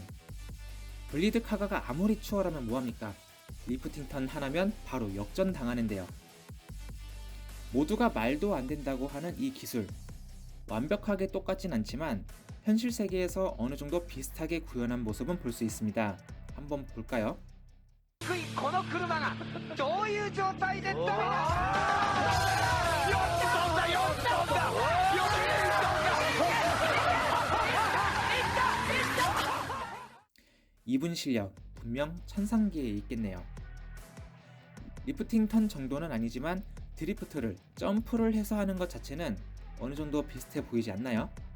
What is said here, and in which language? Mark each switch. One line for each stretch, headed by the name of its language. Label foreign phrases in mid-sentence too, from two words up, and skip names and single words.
Korean: 블리드 카가가 아무리 추월하면 뭐합니까? 리프팅 턴 하나면 바로 역전 당하는데요. 모두가 말도 안 된다고 하는 이 기술, 완벽하게 똑같진 않지만 현실 세계에서 어느 정도 비슷하게 구현한 모습은 볼 수 있습니다. 한번 볼까요?
Japanese: この車がどういう状態でダメだ
Korean: 이분 실력 분명 천상계에 있겠네요. 리프팅 턴 정도는 아니지만 드리프트를 점프를 해서 하는 것 자체는 어느 정도 비슷해 보이지 않나요?